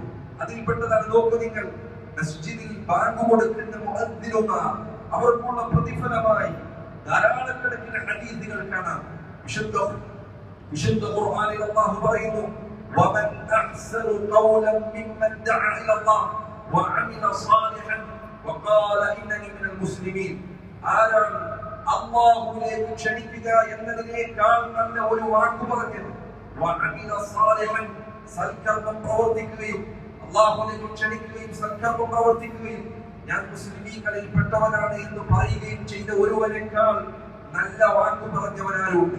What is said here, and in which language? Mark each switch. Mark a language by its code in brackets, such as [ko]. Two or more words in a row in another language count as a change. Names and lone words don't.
[ml] അതിൽപ്പെട്ടതാണ്, നോക്കൂ നിങ്ങൾ, മസ്ജിദിൽ ബാങ്ക് കൊടുക്കുന്ന മുഅദ്ദിനുമാർ അവർക്കുള്ള പ്രതിഫലമായി ധാരാളക്കണക്കിന് ഹദീസുകൾ കാണാം. വിശുദ്ധ ഖുർആനിൽ അല്ലാഹു പറയുന്നു, [ar] ومن أحسن قولا ممن دعا إلى الله. وعمل صالحا وقال إنني من المسلمين. [ml] ആരാണ് അല്ലാഹുവിലേക്ക് ക്ഷണിക്കുക എന്നതിനേക്കാൾ നല്ല ഒരു വാക്ക് പറഞ്ഞത്? [ar] وعمل صالحا, [ml] സൽക്കർമ്മം പ്രവർത്തിക്കുകയും അല്ലാഹുവിലേക്ക് ക്ഷണിക്കുകയും സൽക്കർമ്മം പ്രവർത്തിക്കുകയും ഞാൻ മുസ്ലിമീങ്ങളിൽ പെട്ടവനാണ് എന്ന് പറയുകയും ചെയ്ത ഒരുവനേക്കാൾ നല്ല വാക്ക് പറഞ്ഞവനാരുണ്ട്?